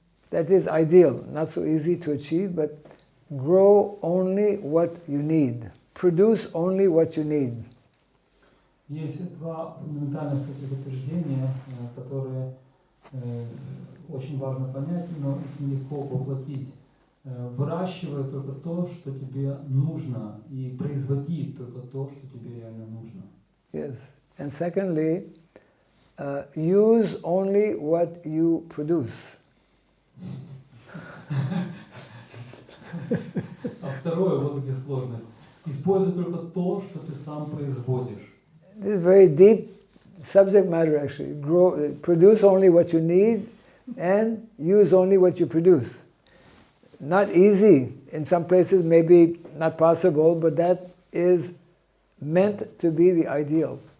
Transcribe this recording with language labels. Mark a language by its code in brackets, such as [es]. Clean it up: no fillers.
[en] That is ideal, not so easy to achieve, but grow only what you need. Produce only what you need. [ru] Есть 2 фундаментальных таких утверждения, которые очень важно понять, но их нелегко воплотить. Выращивай только то, что тебе нужно, и производи только то, что тебе реально нужно. [en] Yes. And secondly, use only what you produce. [ru] А второе, вот где сложность. Используй только то, что ты сам производишь. [en] This is very deep subject matter actually. Produce only what you need and use only what you produce. Not easy. In some places maybe not possible, but that is meant to be the ideal.